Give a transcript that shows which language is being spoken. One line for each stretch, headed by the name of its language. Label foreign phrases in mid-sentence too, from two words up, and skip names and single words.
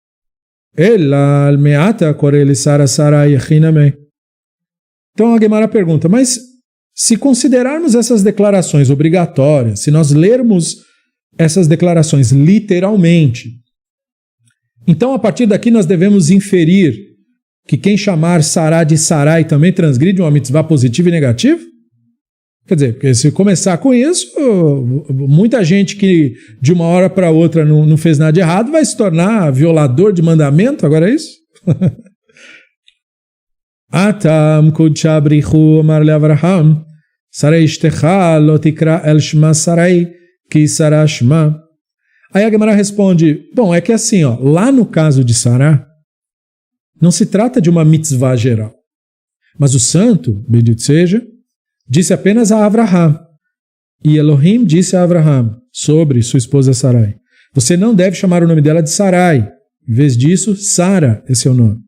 Portuguese: Então a Guemará pergunta, mas se considerarmos essas declarações obrigatórias, se nós lermos essas declarações literalmente, então a partir daqui nós devemos inferir que quem chamar Sará de Sarai também transgride uma mitzvah positiva e negativa? Quer dizer, porque se começar com isso, muita gente que de uma hora para outra não fez nada de errado vai se tornar violador de mandamento, agora é isso?
Aramaic: התם קודשא בריך הוא
Hebrew: אמר לאברהם, שרי אשתך לא תקרא את שמה שרי, כי שרה שמה.
Portuguese: Aí a Gemara responde, bom, é que assim, ó, lá no caso de Sará, não se trata de uma mitzvah geral, mas o santo, bendito seja, disse apenas a Avraham, e Elohim disse a Avraham sobre sua esposa Sarai, você não deve chamar o nome dela de Sarai, em vez disso, Sara é seu nome.